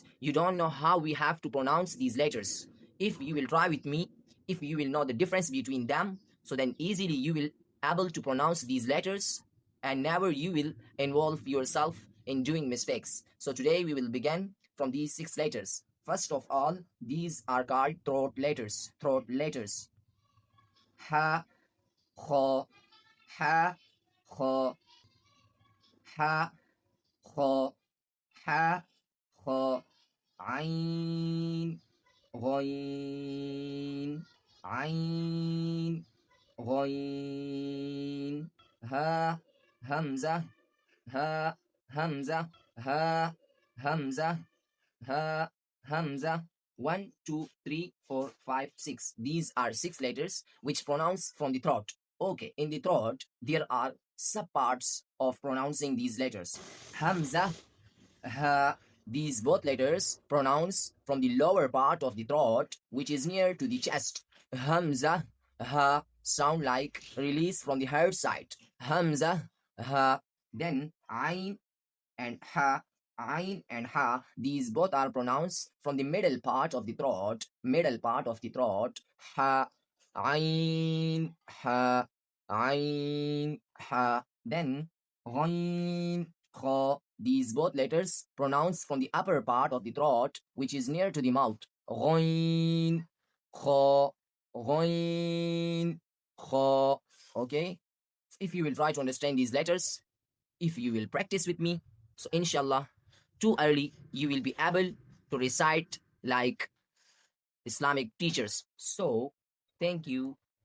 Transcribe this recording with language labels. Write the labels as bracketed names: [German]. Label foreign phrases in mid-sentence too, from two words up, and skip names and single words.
[English] You don't know how we have to pronounce these letters. If you will try with me, if you will know the difference between them, so then easily you will able to pronounce these letters and never you will involve yourself in doing mistakes. So today we will begin from these 6 letters. First of all, these are called throat letters. Throat letters. [Arabic] حاء خاء حاء خاء حاء خاء حاء خاء, عين غين عين غين هاء همزة هاء همزة هاء همزة هاء همزة. [English] 1, 2, 3, 4, 5, 6. These are 6 letters which pronounce from the throat. Okay, in the throat there are subparts of pronouncing these letters. [Arabic] همزة هاء. [English] These both letters pronounce from the lower part of the throat, which is near to the chest. [Arabic] همزة هاء, [English] sound like release from the heart side. [Arabic] همزة هاء. [English] Then ain and ha. Ain and ha, these both are pronounced from the middle part of the throat. Middle part of the throat. [Arabic] حاء عين حاء عين حاء. [English] Then ghain, kha. These both letters pronounced from the upper part of the throat, which is near to the mouth. Ghain, [Arabic] خاء غين خاء. [English] Okay? If you will try to understand these letters, if you will practice with me, so inshallah, too early you will be able to recite like Islamic teachers. So, thank you.